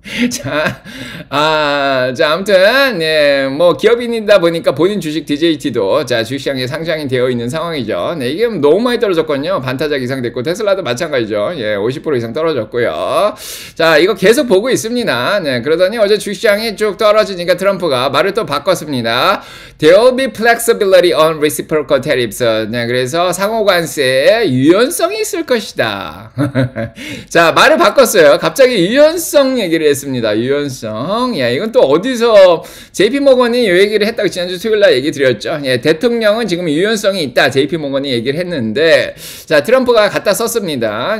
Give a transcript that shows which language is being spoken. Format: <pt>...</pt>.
<ko>자, 자, 아무튼, 예, 뭐, 기업인이다 보니까 본인 주식 DJT도, 자, 주식시장에 상장이 되어 있는 상황이죠. 네, 이게 너무 많이 떨어졌거든요. 반타작 이상 됐고, 테슬라도 마찬가지죠. 예, 50% 이상 떨어졌고요. 자, 이거 계속 보고 있습니다. 네, 그러더니 어제 주식시장이 쭉 떨어지니까 트럼프가 말을 또 바꿨습니다.</ko> <en>There will be flexibility on reciprocal tariffs.</en> <ko>네, 그래서 상호관세에 유연성이 있을 것이다. 자, 말을 바꿨어요. 갑자기 유연성 얘기를 했습니다. 유연성. 야, 이건 또 어디서 JP모건이 이 얘기를 했다고 지난주 수요일날 얘기 드렸죠. 예, 대통령은 지금 유연성이 있다. JP모건이 얘기를 했는데, 자, 트럼프가 갖다 썼습니다.</ko>